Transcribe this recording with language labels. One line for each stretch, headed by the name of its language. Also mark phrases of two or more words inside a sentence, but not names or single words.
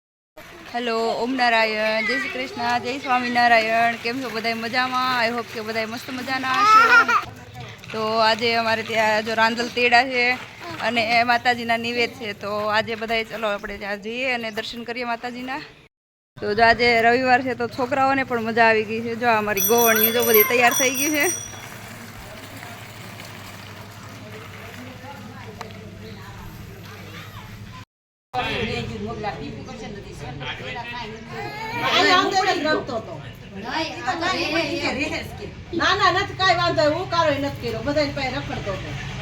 Gujarati: હેલો ઓમ નારાયણ જય શ્રી કૃષ્ણ જય સ્વામિનારાયણ કેમ છો બધાય મજામાં।
English: I hope
Gujarati: કે બધાય મસ્ત મજાના હશો। તો આજ અમારે ત્યાં જો રાંધલ તેડા છે અને માતાજીના નિવેદ છે તો આજ બધાય ચાલો આપણે ત્યાં જઈએ અને દર્શન કરીએ માતાજીના। તો જો આજ રવિવાર છે તો છોકરાઓને પણ મજા આવી ગઈ છે। જો અમારી ગોવણિયો જો બધી તૈયાર થઈ ગઈ છે। ના ના નથી કાઈ વાંધો હું કારો નથી કર્યો બધાને પાસે રખડતો હતો